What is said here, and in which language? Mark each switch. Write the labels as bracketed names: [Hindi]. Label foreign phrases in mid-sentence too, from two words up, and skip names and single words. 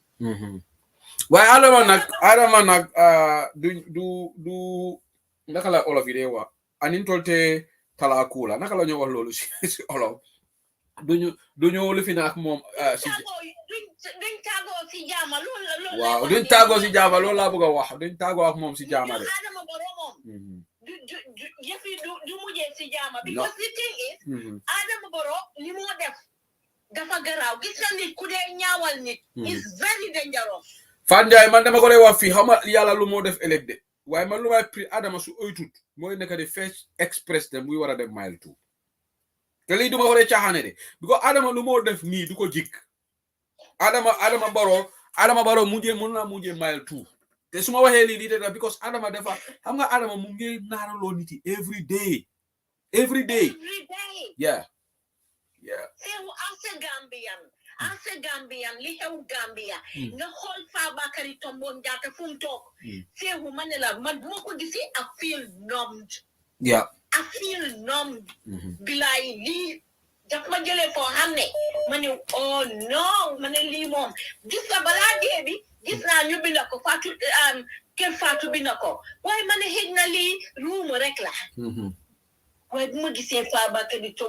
[Wolof] waaye Adama nag du naka la olof yi dee wax anin tolte tala kula naka la ñu wax loolu si olof duñu lifi na ak moom duñ tàggoo si jaama loolu waaw duñ tàggoo si jaama loolu laa bëgg a wax duñ tàggoo ak moom si jaama de Adama Barrow moom du yëfi du mujjee si jaama [English] because the thing is [Wolof] Adama Barrow li moo def dafa garaaw gis nga nit ku dee ñaawal nit [English] is very dangerous [Wolof] Fan Ndiaye man dama ko lay wax fii xam nga yàlla lu moo def ëllëg de waaye man lu may pri Adama su oytut mooy nekk de [English] first express [Wolof] de muy war a dem mile 2 te lii duma ko dee caaxaane de because Adama lu moo def nii du ko jik Adama Barrow mujjee mën naa mujjee mile 2 te su ma waxee lii de because Adama dafa xam nga Adama mu ngi naaraloo nit yi [English] every day yeah [Wolof] seewu ase Gambian li xew Gambia nga xool Fabakary Tombong Jatta fu mu toog seewu ma ne la man bu ma ko gisee [English] I feel numbed [Wolof] bilaay lii daf ma jëlee foo xam ne ma ne [English] oh no [Wolof] ma ne lii moom gis nga balaa dee bi gis naa ñu bind ko Fatou kër Fatou bind ko waaye ma ne xëj na lii ruumu rek la waaye bu ma gisee Fabakary Tombong